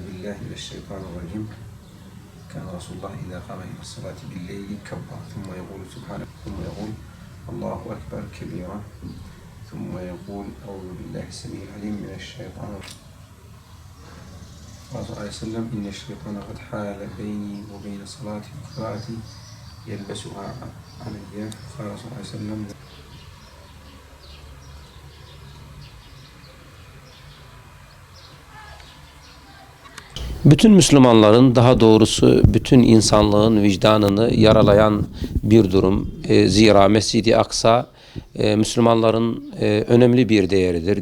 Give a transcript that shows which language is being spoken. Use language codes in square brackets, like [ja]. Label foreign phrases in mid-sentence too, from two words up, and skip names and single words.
[ar] بالله من الشيطان الرجيم. كان رسول الله إذا قام إلى الصلاة بالليل كبر ثم يقول سبحانه ثم يقول الله أكبر كبيرا ثم يقول أعوذ بالله السميع العليم من الشيطان الرجيم. قال صلى الله عليه وسلم إن الشيطان قد حال بيني وبين صلاتي وقراءتي يلبسها علي. قال صلى الله عليه وسلم [tr] Bütün Müslümanların, daha doğrusu bütün insanlığın vicdanını yaralayan bir durum. Zira Mescid-i Aksa Müslümanların önemli bir değeridir.